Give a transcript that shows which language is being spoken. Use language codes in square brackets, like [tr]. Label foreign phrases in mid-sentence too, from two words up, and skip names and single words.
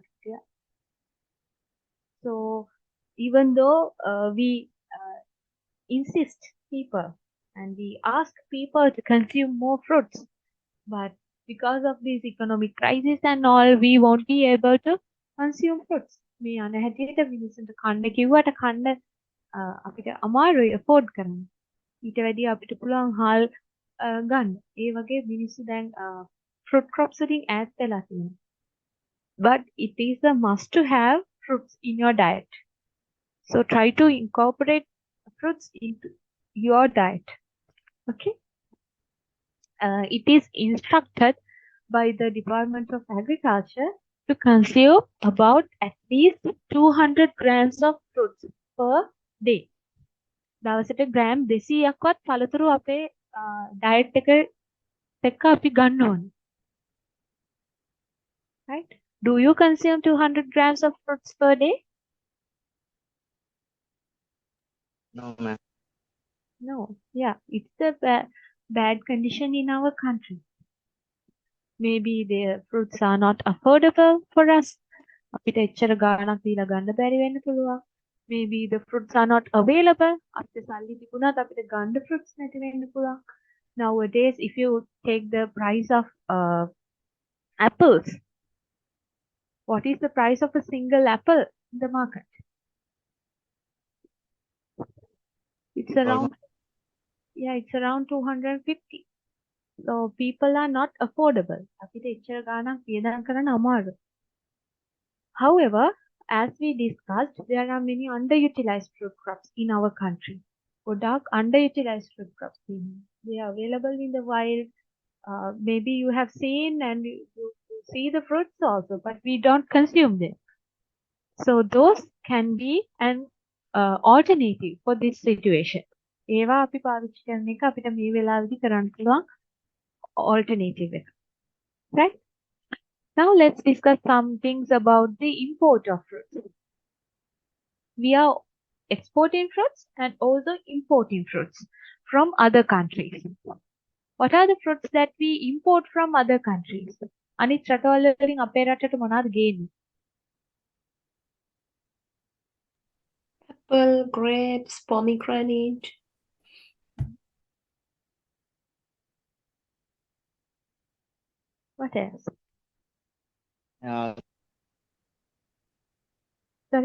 [en] Yeah. So even though we insist people and we ask people to consume more fruits, but because of this economic crisis and all, we won't be able to consume fruits. [si] මේ අන හැටියට මිනිස්සුන්ට කන්න කිව්වට කන්න අපිට අමාරුයි afford කරන්න. ඊට වැඩිය අපිට පුළුවන් හාල් ගන්න. ඒ වගේ මිනිස්සු දැන් [en] fruit crops [si] වලින් ඈත් වෙලා තියෙනවා. [en] But it is a must to have fruits in your diet. So try to incorporate fruits into your diet. Okay. It is instructed by the Department of Agriculture to consume about at least 200 grams of fruits per day. [si] දවසට ග්‍රෑම් 200ක්වත් පළතුරු අපේ ඩයට් එක එක්ක අපි ගන්න ඕනේ. [en] Right? Do you consume 200 grams of fruits per day? No, ma'am. No. Yeah, it's a bad condition in our country. Maybe the fruits are not affordable for us. [si] අපිට එච්චර ගාණක් දීලා ගන්න බැරි වෙන්න පුළුවන්. [en] Maybe the fruits are not available. [si] අපිට සල්ලි තිබුණත් අපිට ගන්න fruits නැති වෙන්න පුළුවන්. [en] Nowadays, if you take the price of apples, what is the price of a single apple in the market? It's around, yeah, it's around 250. So people are not affordable. [si] අපිට එච්චර ගාණක් වියදම් කරන්න අමාරුයි. [en] However, as we discussed, there are many underutilized fruit crops in our country. Godak underutilized fruit crops. They are available in the wild. Maybe you have seen and you see the fruits also, but we don't consume them. So those can be an alternative for this situation. [si] ඒවා අපි පාවිච්චි කරන එක අපිට මේ වෙලාවේදී කරන්න පුළුවන් alternative එක. [en] Right? Now let's discuss some things about the import of fruits. We are exporting fruits and also importing fruits from other countries. What are the fruits that we import from other countries? [si] අනිත් රටවල් වලින් අපේ රටට මොනවද ගේන්නේ? [en] Apple, grapes, pomegranate. What else? Sorry?